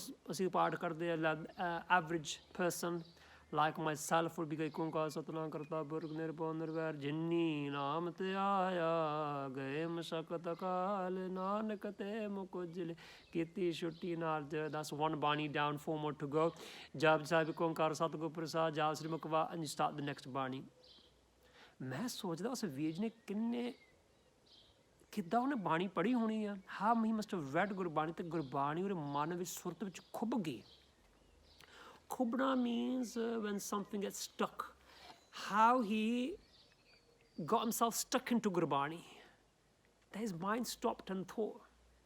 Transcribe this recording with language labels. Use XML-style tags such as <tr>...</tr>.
<pa>ਅਸੀਂ ਪਾਠ ਕਰਦੇ ਆ,</pa> <en>average person like myself would be like</en> <pa>Onkar Satnam ਕਰਤਾ ਪੁਰਖ ਨਿਰਭਉ ਨਿਰਵੈਰ, ਜਿਨੀ ਨਾਮ ਤੇ ਆਇਆ ਗਏ ਮਸ਼ਕਤ ਕਾਲ, ਨਾਨਕ ਤੇ ਮੁਖ ਉਜਲੇ, ਕੀਤੀ ਛੁੱਟੀ ਨਾਲ।</pa> <en>That's one Bani down, 4 more to go.</en> <pa>ਜਪ ਸਾਹਿਬ ਓਂਕਾਰ ਸਤਿਗੁਰ ਪ੍ਰਸਾਦ, ਜਾਪ ਸ੍ਰੀ ਮੁਖਵਾ,</pa> <en>and you start the next Bani.</en> <pa>ਮੈਂ ਸੋਚਦਾ ਉਸ ਵੀਰ ਨੇ ਕਿੱਦਾਂ ਉਹਨੇ ਬਾਣੀ ਪੜ੍ਹੀ ਹੋਣੀ ਆ।</pa> <en>how he must have read</en> <pa>Gurbani, ਤੇ ਗੁਰਬਾਣੀ ਉਹਦੇ ਮਨ ਵਿੱਚ, ਸੁਰਤ ਵਿੱਚ ਖੁੱਭ ਗਈ।</pa> <en>ਖੁੱਭਣਾ means when something gets stuck. How he got himself stuck into Gurbani, that his mind stopped and thought.</en>